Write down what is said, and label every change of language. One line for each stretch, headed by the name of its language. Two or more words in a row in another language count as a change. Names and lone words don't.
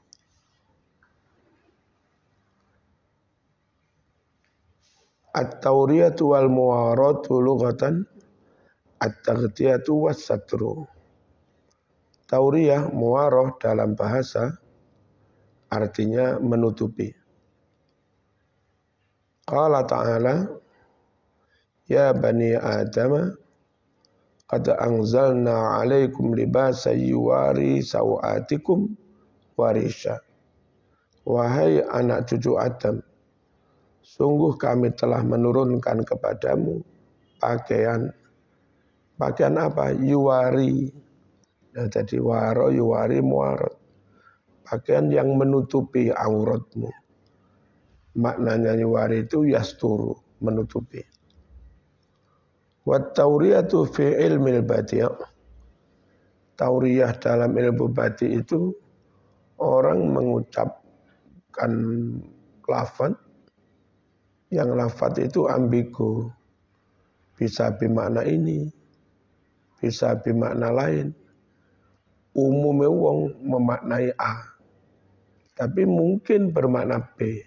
Arabic: التورية والمواراة لغة التغطية والستر.
Indonesian: Tauriyah, muwaroh dalam bahasa artinya menutupi.
Arabic: قال تعالى يا بني آدم قد أنزلنا عليكم لباسا يواري سوآتكم وريشا.
Indonesian: Wahai anak cucu Adam, sungguh kami telah menurunkan kepadamu pakaian. Pakaian apa? Yuwari. Nah, jadi
Arabic: ورى يواري مواراة.
Indonesian: Pakaian yang menutupi auratmu. Maknanya yuwari itu yasturu, menutupi.
Arabic: والتورية في علم البديع'.
Indonesian: Tauriyah dalam ilmu badi' itu orang mengucapkan lafaz, yang lafaz itu ambigu. Bisa bermakna ini, bisa bermakna lain. Umumnya wong memaknai A, tapi mungkin bermakna B.